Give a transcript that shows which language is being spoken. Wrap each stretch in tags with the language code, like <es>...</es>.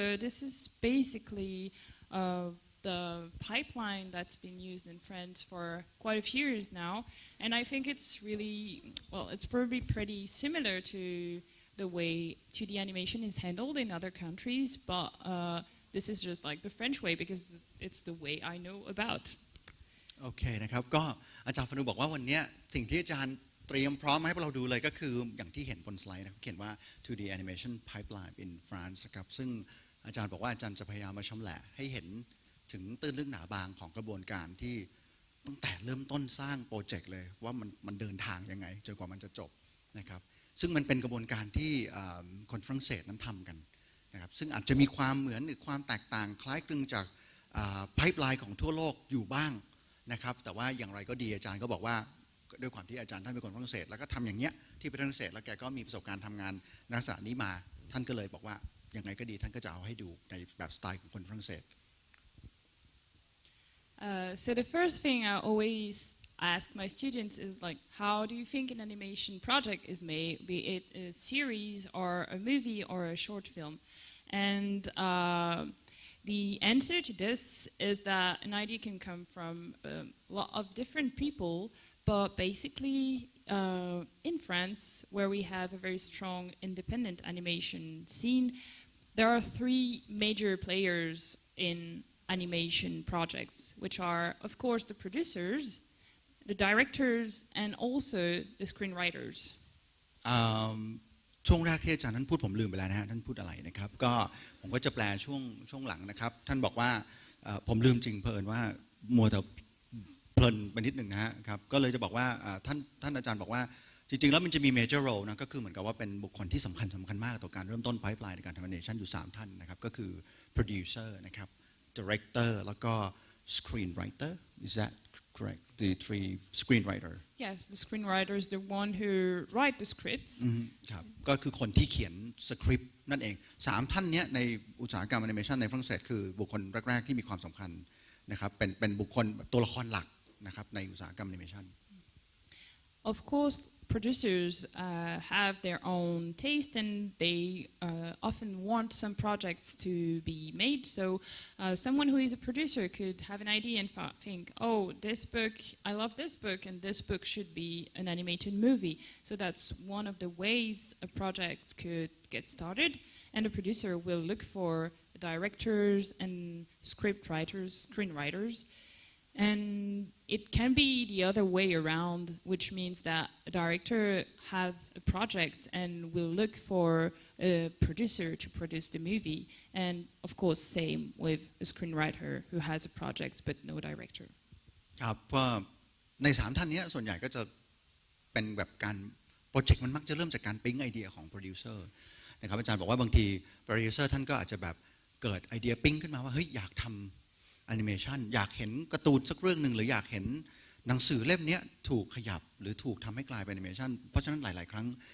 <en>So this is basically the pipeline that's been used in France for quite a few years now. And I think it's really, well, it's probably pretty similar to the way 2D animation is handled in other countries, but this is just like the French way because it's the way I know about.</en> <th>โอเคนะครับก็อาจารย์ฟานูบอกว่าวันนี้สิ่งที่อาจารย์เตรียมพร้อมมาให้พวกเราดูเลยก็คืออย่างที่เห็นบนสไลด์นะครับเขียนว่า 2D Animation Pipeline in France ครับซึ่งอาจารย์บอกว่าอาจารย์จะพยายามมาชำแหละให้เห็นถึงตื้นลึกหนาบางของกระบวนการที่ตั้งแต่เริ่มต้นสร้างโปรเจกต์เลยว่ามันเดินทางยังไงจนกว่ามันจะจบนะครับซึ่งมันเป็นกระบวนการที่คนฝรั่งเศสนั้นทำกันนะครับซึ่งอาจจะมีความเหมือนหรือความแตกต่างคล้ายคลึงจาก ไพป์ไลน์ของทั่วโลกอยู่บ้างนะครับแต่ว่าอย่างไรก็ดีอาจารย์ก็บอกว่าด้วยความที่อาจารย์ท่านเป็นคนฝรั่งเศสแล้วก็ทำอย่างเงี้ยที่เป็นฝรั่งเศสแล้วแกก็มีประสบการณ์ทำงานลักษณะนี้มาท่านก็เลยบอกว่ายังไงก็ดีท่านก็จะเอาให้ดูในแบบสไตล์ของคนฝรั่งเศส</th> <en>So the first thing I always ask my students is like, how do you think an animation project is made, be it a series or a movie or a short film? And the answer to this is that an idea can come from a lot of different people, but basically in France, where we have a very strong independent animation scene, there are three major players in animation projects, which are, of course, the producers, the directors, and also the screenwriters.</en> <th>ช่วงแรกที่อาจารย์ท่านพูดผมลืมไปแล้วนะฮะท่านพูดอะไรนะครับก็ผมก็จะแปลช่วงหลังนะครับท่านบอกว่าผมลืมจริงเผอิญว่ามัวแต่เพลินไปนิดหนึ่งนะฮะครับก็เลยจะบอกว่าท่านอาจารย์บอกว่าจริงๆแล้วมันจะมี major role นะก็คือเหมือนกับว่าเป็นบุคคลที่สำคัญมากต่อการเริ่มต้น pipeline ในการทำ animation อยู่3ท่านนะครับก็คือ producer นะครับ director แล้วก็ screenwriter</th> <en>is that correct the three screenwriter Yes, the screenwriter is the one who write the scripts.</en> <th>ครับก็คือคนที่เขียนสคริปต์นั่นเอง3ท่านนี้ในอุตสาหกรรมแอนิเมชันในฝรั่งเศสคือบุคคลแรกๆที่มีความสำคัญนะครับเป็นบุคคลตัวละครหลักนะครับในอุตสาหกรรมแอนิเมชัน</th> <en>Of course, producers have their own taste and they often want some projects to be made. So someone who is a producer could have an idea and think, oh, this book, I love this book and this book should be an animated movie. So that's one of the ways a project could get started. And the producer will look for directors and script writers, screenwriters. And it can be the other way around, which means that a director has a project and will look for a producer to produce the movie. And of course, same with a screenwriter who has a project but no director.</en> <th>ครับว่าใน3ท่านนี้ส่วนใหญ่ก็จะเป็นแบบการโปรเจกต์มันมักจะเริ่มจากการปิ๊งไอเดียของโปรดิวเซอร์นะครับอาจารย์บอกว่าบางทีโปรดิวเซอร์ท่านก็อาจจะแบบเกิดไอเดียปิ๊งขึ้นมาว่าเฮ้ยอยากทำแอนิเมชันอยากเห็นการ์ตูนสักเรื่องหนึ่งหรืออยากเห็นหนังสือเล่มนี้ถูกขยับหรือถูกทำให้กลายเป็นแอนิเมชันเพราะฉะนั้นหลายๆครั้ง</th>